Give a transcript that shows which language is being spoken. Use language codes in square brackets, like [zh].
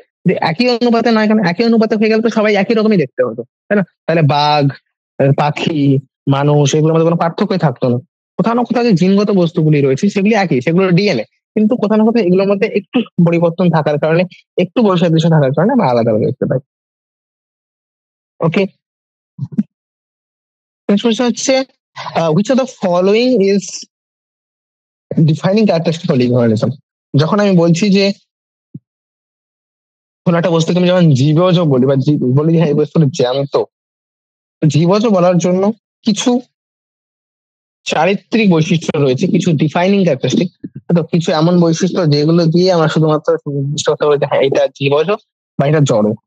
[bn] যে একই অনুপাতে নয়, কেন একই অনুপাতে হয়ে গেলে তো সবাই একই রকমই দেখতে হতো, তাই না? তাহলে বাঘ, পাখি, মানুষ, এগুলোর মধ্যে কোনো পার্থক্যই থাকতো না। কোথাও না কোথাও যে জিনগত বস্তুগুলি রয়েছে সেগুলি একই, সেগুলো ডিএনএ, কিন্তু কোথাও না কোথাও এগুলোর মধ্যে একটু পরিবর্তন থাকার কারণে, একটু বৈসাদৃশ্য থাকার কারণে আমরা আলাদা আলাদা দেখতে পাই। ওকে, প্রশ্ন হচ্ছে [en] which of the following is defining characteristic of living organism? [bn] যখন আমি বলছি যে কোন একটা বস্তুকে আমি যখন জীবজ বলি বা বলি হ্যাঁ এই বস্তুটা জ্যান্ত, জীবজ বলার জন্য কিছু চারিত্রিক বৈশিষ্ট্য রয়েছে, কিছু ডিফাইনিং ক্যারেক্টারিস্টিক, তো কিছু এমন বৈশিষ্ট্য যেগুলো দিয়ে আমরা শুধুমাত্র নির্দিষ্ট করতে পারি যে হ্যাঁ এটা জীবজ বা এটা জড়।